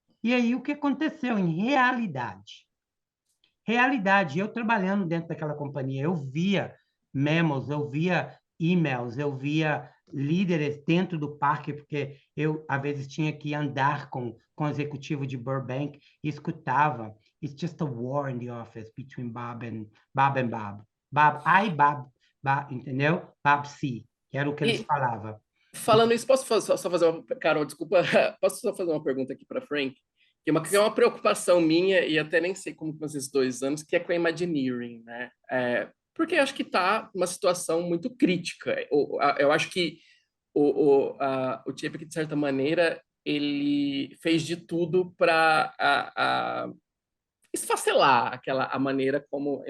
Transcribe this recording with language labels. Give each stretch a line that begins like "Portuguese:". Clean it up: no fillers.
Portuguese: E aí o que aconteceu em realidade? Realidade, eu trabalhando dentro daquela companhia, eu via memos, eu via e-mails, eu via líderes dentro do parque, porque eu, às vezes, tinha que andar com o executivo de Burbank e escutava.
English: It's just a war in the office between Bob and Bob.
Portuguese: Bob, entendeu? Bob C, que era o que eles e falavam. falando isso, só fazer uma. Carol, desculpa, posso só fazer uma pergunta aqui para Frank? Que é uma preocupação minha, e até nem sei como com esses 2 anos, que é com a Imagineering, né? Porque acho que está uma situação muito crítica. Eu acho que o Chapek, de certa maneira, ele fez de tudo para esfacelar a maneira como a